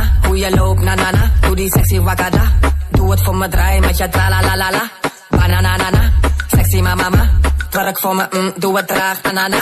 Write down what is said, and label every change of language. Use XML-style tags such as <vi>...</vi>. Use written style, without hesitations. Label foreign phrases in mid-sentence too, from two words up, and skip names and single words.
<nl>Hoe je loopt, nanana, doe die sexy wakada. Doe het voor me, draai met je tra la la la la. Banana,</nl> <en>sexy mama,</en> <nl>twerk voor me, doe het traag, nana.</nl>